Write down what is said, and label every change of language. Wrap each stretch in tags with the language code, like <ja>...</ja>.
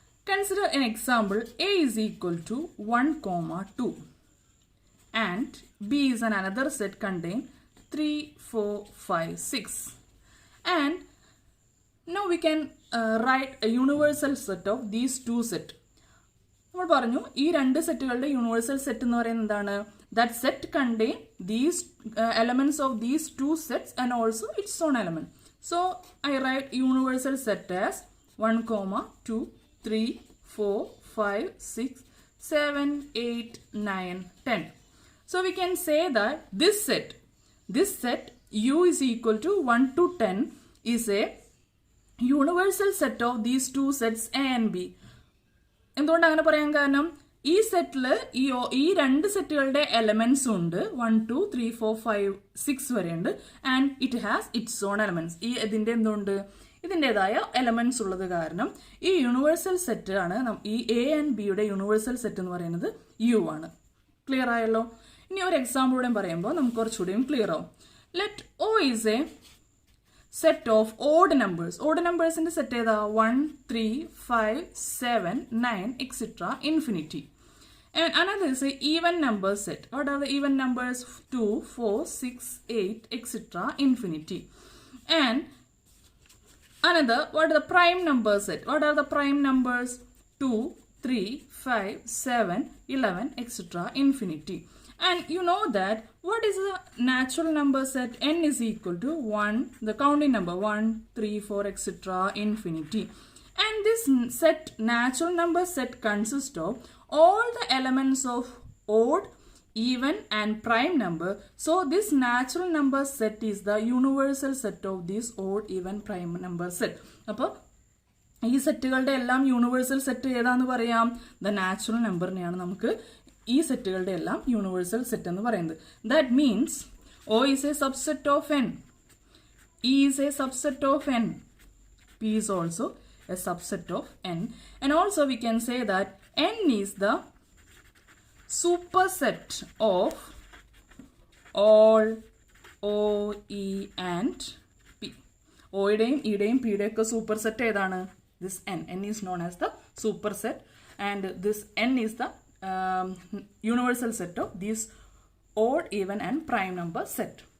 <en>Consider an example. A is equal to 1, 2. and B is another set contain 3, 4, 5, 6. And now we can write a universal set of these two set.</en> <ml>നമ്മൾ പറഞ്ഞു ഈ രണ്ട് സെറ്റുകളുടെ universal set എന്ന് പറയുന്നത് എന്താണ്?</ml> <en>That set contain these elements of these two sets and also its own element. So I write universal set as 1, 2, 3, 4, 5, 6, 7, 8, 9, 10. So we can say that this set U is equal to 1 to 10 is a universal set of these two sets A and B.</en> <ml>എന്തുകൊണ്ട് അങ്ങനെ പറയാൻ കാരണം ഈ സെറ്റിൽ ഈ രണ്ട് സെറ്റുകളുടെ എലമെന്റ്സും ഉണ്ട്.</ml> <en>1, 2, 3, 4, 5, 6</en> <ml>വരെ ഉണ്ട്.</ml> <en>And it has its own elements.</en> <ml>ഇതിന്റെ എന്തുകൊണ്ട് ഇതിൻ്റെതായ എലമെന്റ്സ് ഉള്ളത് കാരണം ഈ യൂണിവേഴ്സൽ സെറ്റ് ആണ് ഈ എ ആൻഡ് ബിയുടെ യൂണിവേഴ്സൽ സെറ്റ് എന്ന് പറയുന്നത് യു ആണ്. ക്ലിയർ ആയല്ലോ? ഇനി ഒരു എക്സാമ്പിളൂടെ പറയുമ്പോൾ നമുക്ക് കുറച്ചുകൂടിയും ക്ലിയർ ആവും.</ml> <en>Let O is a set of odd numbers. Odd numbers in the set is 1, 3, 5, 7, 9, etc. infinity. And another is a even number set. What are the even numbers? 2, 4, 6, 8, etc. infinity. And another, what are the prime number set? What are the prime numbers? 2, 3, 5, 7, 11, etc. infinity. And you know that what is the natural number set? N is equal to 1, the counting number 1, 3, 4, etc. infinity. And this set, natural number set, consists of all the elements of odd, even and prime number. So this natural number set is the universal set of this odd, even, prime number set.</en> <ml>അപ്പോൾ ഈ സെറ്റുകളുടെ എല്ലാം universal set ഏതാന്ന് പറയാം? The natural നമ്പറിനെയാണ് നമുക്ക് ഈ സെറ്റുകളുടെ എല്ലാം universal set എന്ന് പറയുന്നത്.</ml> <en>That means O is a subset of N, E is a subset of N, P is also a subset of N, and also we can say that N is the superset of all O, E and P.</en> <ml>ഓയുടെയും ഇയുടെയും പിയുടെയും ഒക്കെ super set ഏതാണ്?</ml> <en>This N is known as the superset, and this N is the universal set of these odd, even and prime number set.</en>